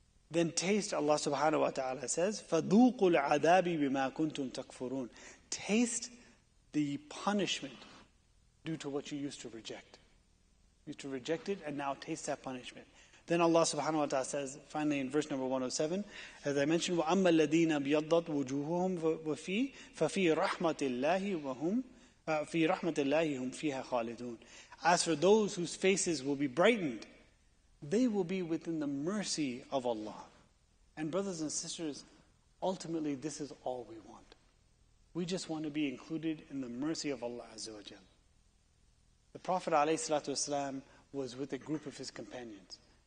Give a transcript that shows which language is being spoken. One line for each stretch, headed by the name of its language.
English: Then taste, Allah subhanahu wa ta'ala says,
Arabic: فَذُوقُوا الْعَذَابِ بِمَا كُنْتُمْ تَكْفُرُونَ.
English: Taste the punishment due to what you used to reject. You used to reject it, and now taste that punishment. Then Allah subhanahu wa ta'ala says, finally in verse number 107, as I mentioned,
Arabic: وَأَمَّا الَّذِينَ بِيَضَّتْ وُجُوهُهُمْ فَفِي رَحْمَةِ اللَّهِ وَهُمْ فِي رَحْمَةِ اللَّهِ هُمْ فِيهَا خَالِدُونَ.
English: As for those whose faces will be brightened, they will be within the mercy of Allah. And brothers and sisters, ultimately this is all we want. We just want to be included in the mercy of Allah Azza wa Jal. The Prophet ﷺ was with a group of his companions.